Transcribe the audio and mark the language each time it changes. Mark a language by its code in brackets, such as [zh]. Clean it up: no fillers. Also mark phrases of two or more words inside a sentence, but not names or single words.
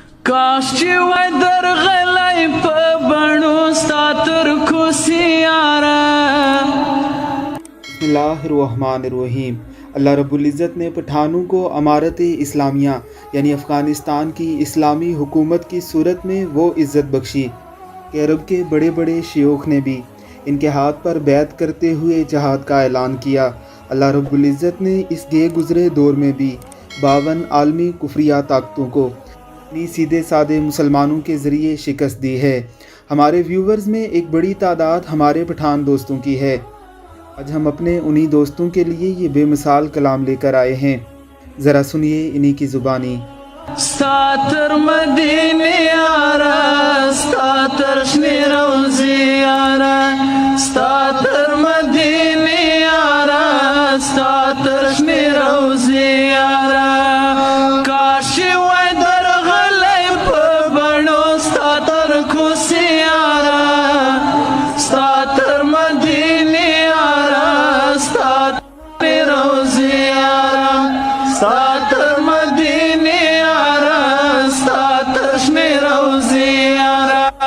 [ps] کاش چې وای درغلی په بڼو ستا تر کوڅې یاره. [ar] بسم اللہ الرحمن الرحیم. [ur] اللہ رب العزت نے پٹھانوں کو امارت اسلامیہ یعنی افغانستان کی اسلامی حکومت کی صورت میں وہ عزت بخشی کہ عرب کے بڑے بڑے شیوخ نے بھی ان کے ہاتھ پر بیعت کرتے ہوئے جہاد کا اعلان کیا. اللہ رب العزت نے اس گئے گزرے دور میں بھی 52 عالمی کفریہ طاقتوں کو اپنی سیدھے سادے مسلمانوں کے ذریعے شکست دی ہے. ہمارے ویورز میں ایک بڑی تعداد ہمارے پٹھان دوستوں کی ہے. آج ہم اپنے انہی دوستوں کے لیے یہ بے مثال کلام لے کر آئے ہیں. ذرا سنیے انہی کی زبانی. [ps] ستا تر مدینې یاره، ستا تر شنې روضې یاره، ستا تر مدینې یاره، ستا تر شنې روضې یاره. کاش چې وای درغلی په بڼو ستا تر کوڅې یاره، ستا تر مدینې یاره، ستا تر شنې روضې یاره، ستا تر مدینې یاره، ستا تر شنې روضې یاره.